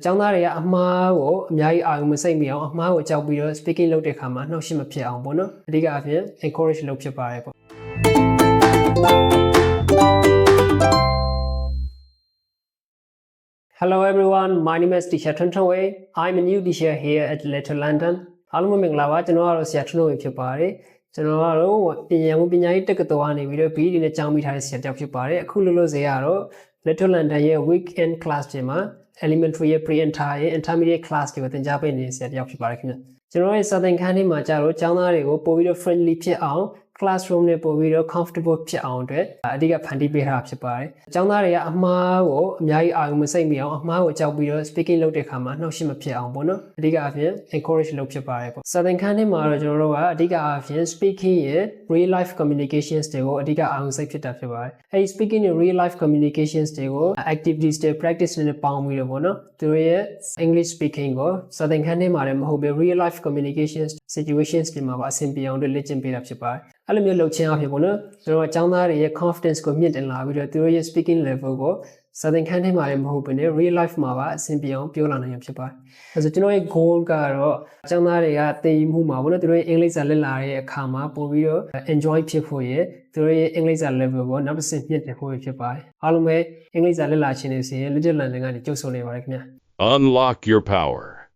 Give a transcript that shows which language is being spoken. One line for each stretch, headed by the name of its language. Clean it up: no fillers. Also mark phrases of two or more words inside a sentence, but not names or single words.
Burmese: ကျောင်းသားတွေကအမှားကိုအများကြီးအာရုံမစိုက်မိအောင်အမှားကိုကြောက်ပြီးတော့ speaking လုပ်တဲ့အခါမှာနှောက်ယှက်မဖြစ်အောင်ပေါ့နော်အဓိကအဖြစ် encourage လုပ်ဖြစ်ပါတယ်ပေါ့
English: Hello everyone, my name is Teacher Tuntunwei. I'm a new teacher here at Little London.
Burmese: အားလုံးမင်္ဂလာပါကျွန်တော်ကတော့ဆရာထွန်းဝေဖြစ်ပါတယ်ကျွန်တော်ကတော့ပညာရေးတက္ကသိုလ်ကနေပြီးတော့ BE နဲ့ကျောင်းမိထားတဲ့ဆရာတစ်ယောက်ဖြစ်ပါတယ်အခုလောလောဆယ်ကတော့ Little London ရဲ့
English: weekend class
Burmese: တွေမှာ elementary ရဲ့ pre-entire ရဲ့
English: intermediate class
Burmese: တွေကိုသင်ကြားပေးနေတဲ့ဆရာတစ်ယောက်ဖြစ်ပါတယ်ခင်ဗျကျွန်တော်ရဲ့စာသင်ခန်းထဲမှာကျတော့ကျောင်းသားတွေကိုပို့ ပြီးတော့ friendly ဖြစ်အောင် classroom နဲ့ပို့ပြီးတော့ comfortable ဖြစ်အောင်အတွက်အဓိကဖန်တီးပေးထားတာဖြစ်ပါတယ်။ကျောင်းသားတွေကအမှားကိုအများကြီးအာရုံမစိုက်မိအောင်အမှားကိုကြောက်ပြီးတော့ speaking လုပ်တဲ့အခါမှာနှောက်ယှက်မဖြစ်အောင်ပေါ့နော်။အဓိကအဖြစ် encourage လုပ်ဖြစ် ပါတယ်ပေါ့။စာသင်ခန်းထဲမှာတော့ကျွန်တော်တို့ကအဓိကအဖြစ် speaking ရဲ့
English: real life communications
Burmese: တွေကိုအဓိကအာရုံစိုက်ဖြစ်တာဖြစ်ပါတယ်။အဲဒီ speaking ရဲ့
English: real life communications
Burmese: တွေကို activities တွေ practice နဲ့ပေါင်း ပြီးတော့ပေါ့နော်။သူတို့ရဲ့
English: English speaking
Burmese: ကိုစာသင်ခန်းထဲမှာလည်းမဟုတ်ဘဲ
English: real life communications situations
Burmese: တွေမှာပါအဆင်ပြေအောင်လေ့ကျင့်ပေးတာဖြစ် ပါတယ်။အဲ့လိုမျိုးလုပ်ခြင်းအဖြစ်ပေါ့နော်ကျွန်တော်ကျောင်းသားတွေရဲ့ confidence ကိုမြင့်တင်လာပြီးတော့သူတို့ရဲ့
English: speaking level
Burmese: ကိုစာသင်ခန်းထဲမှာလည်းမဟုတ်ဘဲနဲ့
English: real life
Burmese: မှာပါအဆင်ပြေအောင်ပြောလာနိုင်ရဖြစ်ပါတယ်။အဲဆိုကျွန်တော်ရဲ့ goal ကတော့ကျောင်းသားတွေကသင်ယူမှုမှာပေါ့နော်သူတို့ရဲ့အင်္ဂလိပ်စာလေ့လာတဲ့အခါမှာပို့ပြီးတော့ enjoy ဖြစ်ဖို့ရယ်သူတို့ရဲ့အင်္ဂလိပ်စာ level ကိုနောက်တစ်ဆင့်မြင့်တင်ဖို့ဖြစ်ပါတယ်။အားလုံးပဲအင်္ဂလိပ်စာလေ့လာခြင်းတွေစီရင် Little London ကနေကြိုဆိုနေပါတယ်ခင်ဗျာ။
English: Unlock your power.